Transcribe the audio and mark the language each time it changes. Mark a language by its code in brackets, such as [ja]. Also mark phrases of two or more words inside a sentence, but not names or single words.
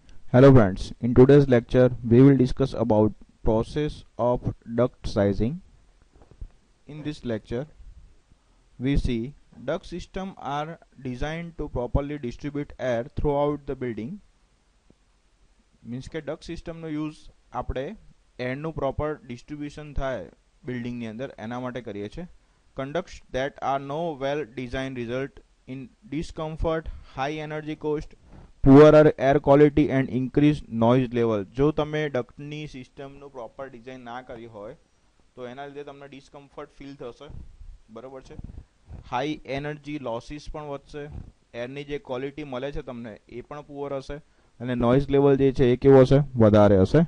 [en] Hello friends, in today's lecture we will discuss about process of duct sizing. In this lecture we see duct systems are designed to properly distribute air throughout the building. [gu] Means કે [en] duct system [gu] નો use આપણે એરનું [en] proper distribution [gu] થાય બિલ્ડિંગની અંદર એના માટે કરીએ છીએ. [en] Conducts that are no well designed result in discomfort, high energy cost, poor air quality and increase noise level. [gu] જો તમે ડક્ટની સિસ્ટમનું [en] proper design [gu] ના કરી હોય તો એના લીધે તમને [en] discomfort feel [gu] થશે, બરાબર છે. [en] high energy losses [gu] પણ વધશે, એરની જે ક્વોલિટી મળે છે તમને એ પણ પુઅર હશે અને [en] noise level [gu] જે છે એ કેવો હશે, વધારે હશે.